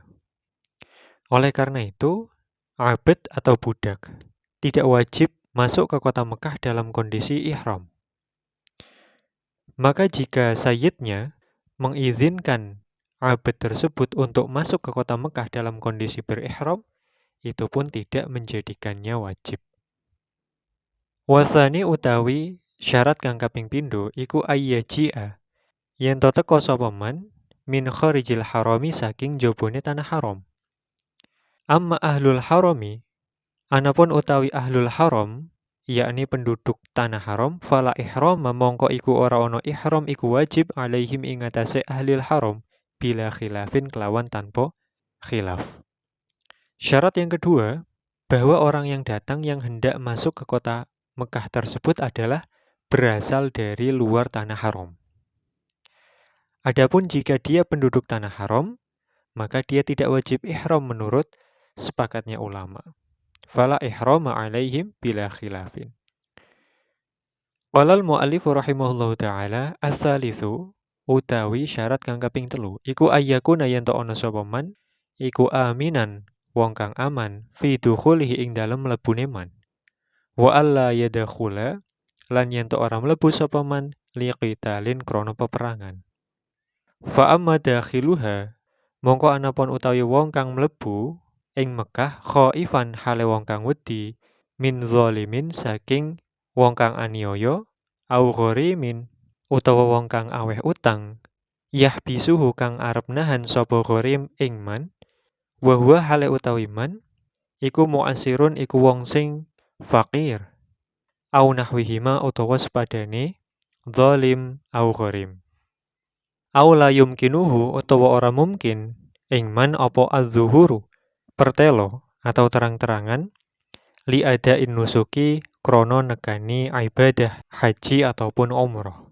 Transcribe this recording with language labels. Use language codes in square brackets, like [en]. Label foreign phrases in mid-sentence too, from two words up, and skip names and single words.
[id] Oleh karena itu, abd atau budak tidak wajib masuk ke kota Mekah dalam kondisi ihram. Maka jika sayyidnya mengizinkan abd tersebut untuk masuk ke kota Mekah dalam kondisi berihram, itu pun tidak menjadikannya wajib. [jv] Wasani utawi syarat kang kaping pindho iku ayyaji'a, yen to teka sapa [ar] من من خارج الحرم [jv] saking jabone tanah haram. [ar] أما أهل الحرم, [jv] anapun utawi [ar] أهل الحرم, [jv] yakni penduduk tanah haram, [ar] فلا إحرام [jv] mongko iku ora ana ihram iku wajib alaihim ing atase [ar] أهل الحرم بلا خلاف [jv] kelawan tanpa khilaf. [id] Syarat yang kedua, bahwa orang yang datang yang hendak masuk ke kota Mekah tersebut adalah berasal dari luar tanah haram. Adapun jika dia penduduk tanah haram, maka dia tidak wajib ihram menurut sepakatnya ulama. [ar] فلا إحرام عليهم بلا خلاف. قال المؤلف رحمه الله تعالى الثالث [jv] utawi syarat kang kaping 3 iku ayyakuna yen to ana sapa man iku aminan wong kang aman [ar] في دخوله [jv] ing dalem mlebune man wa [ar] ألا يدخل [jv] lan yen to ora mlebu sapa man liqitalin krana peperangan [ar] فأما داخلها [jv] mongko anapun utawi wong kang mlebu ing Mekah khaifan hale wong kang wedi [ar] من ظالم [jv] saking wong kang aniaya [ar] أو غريم [jv] utawa wong kang aweh utang yahbisuhu kang arep nahan sapa gharim ing man [ar] وهو [jv] hale utawi man iku muasirun iku wong sing fakir [ar] أو نحوهما [jv] utawa sepadane [ar] ظالم أو غريم أو لا يمكنه [jv] utawa ora mungkin ing man apa az-zuhuru pertelo [id] atau terang-terangan [ar] لأداء النسك [jv] krono nekani ibadah haji [id] ataupun umrah.